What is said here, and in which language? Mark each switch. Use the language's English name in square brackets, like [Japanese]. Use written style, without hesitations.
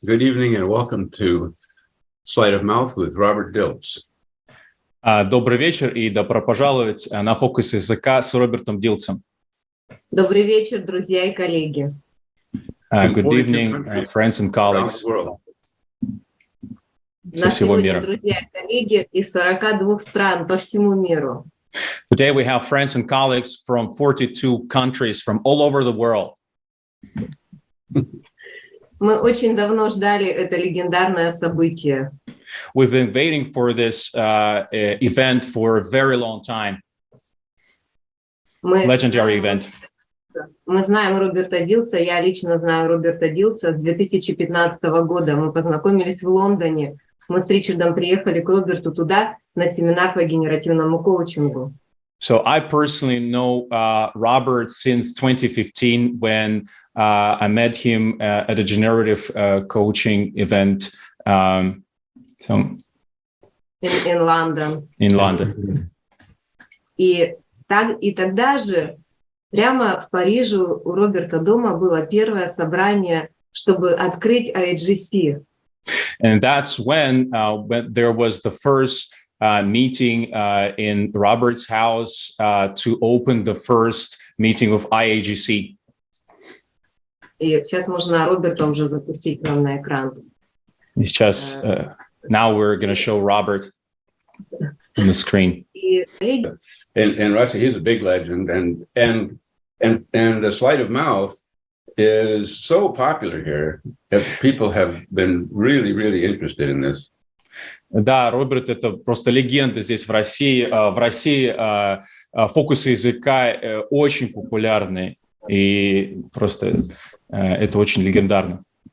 [English] Good evening and welcome to Sleight of Mouth with Robert Dilts. [Russian] Добрый вечер и добро пожаловать на фокус языка с Робертом Дилцем. Добрый вечер, друзья и коллеги. [English] Good evening, friends and colleagues. [Russian] На сегодня, друзья и коллеги, из 42 стран по всему миру. [English] Today we have friends and colleagues from 42 countries from all over the world. [Russian] Мы очень давно ждали это легендарное событие. [English] We've been waiting for this event for a very long time. Legendary event. [Russian] Мы знаем Роберта Дилца, я лично знаю Роберта Дилца с 2015 года. Мы познакомились в Лондоне. Мы с Ричардом приехали к Роберту туда на семинар по генеративному коучингу. [English] So I personally know Robert since 2015 when I met him at a generative coaching event in London. In London. [Russian] И тогда же прямо в Париже у Роберта дома было первое собрание, чтобы открыть IGC. [English] And that's when there was the first meeting in Robert's house to open the first meeting of IAGC. [Russian] И сейчас можно Роберта уже запустить нам на экран. И сейчас, [English] now we're going to show Robert on the screen. In Russia, he's a big legend, and the Sleight of Mouth is so popular here that people have been really interested in this. [Russian] Да, Роберт — это просто легенда здесь в России. В России фокусы языка очень популярны, и просто это очень легендарно.